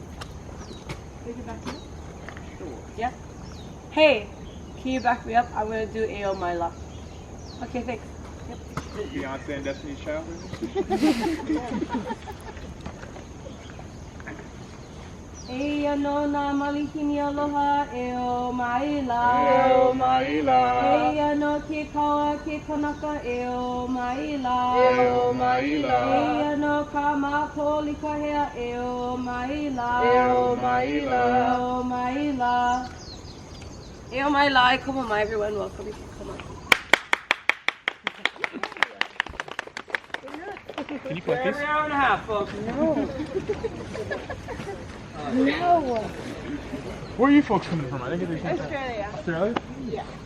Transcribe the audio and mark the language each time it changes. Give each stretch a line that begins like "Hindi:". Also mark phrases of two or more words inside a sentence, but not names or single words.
English: Can you get back to me? Sure. Yeah? Hey, can you back me up? I'm going to do Eo Maila. Okay, thanks. Yep. Beyonce and Destiny's Child.
Hawaiian: Eia no na malikini aloha e o maila. E o maila. Eia no ke kaua ke kanaka e o maila. E o maila. Eia no ka māpō likahea e o maila. E o maila. E o maila. E o maila.
English: Come on, everyone. Welcome. Come on. Can you play this? Every hour and a half, folks. No. No. Where are you folks coming from? I think it's Australia. Australia? Yeah.